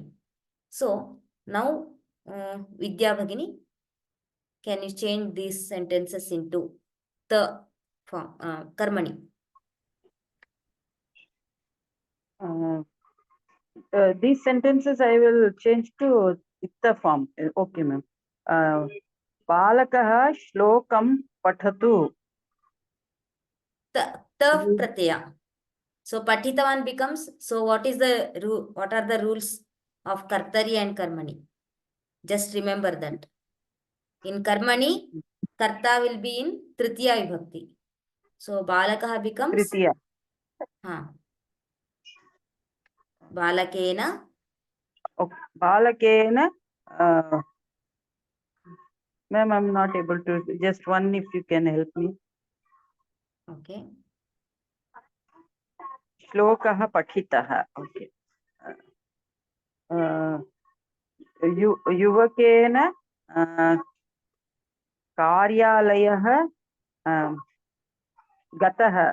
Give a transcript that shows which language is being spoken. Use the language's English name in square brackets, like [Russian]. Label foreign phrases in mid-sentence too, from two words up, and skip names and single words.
[English] So now Vidya Bhagini, can you change these sentences into the form karmani? These sentences I will change to itta form. Okay, ma'am. [Sanskrit] बालकः श्लोकं पठतु. त प्रत्ययः. [English] So Patitavan becomes, so what are the rules of Kartari and Karmani? Just remember that. In Karmani, Karta will be in [Sanskrit] तृतीया विभक्ति. [English] So Balakah becomes [Sanskrit] तृतीया. बालकेन. [English] Balakena. Ma'am, I'm not able to. Just one, if you can help me. Okay. [Sanskrit] श्लोकः पठितः. Okay. युवकेन कार्यालयः गतः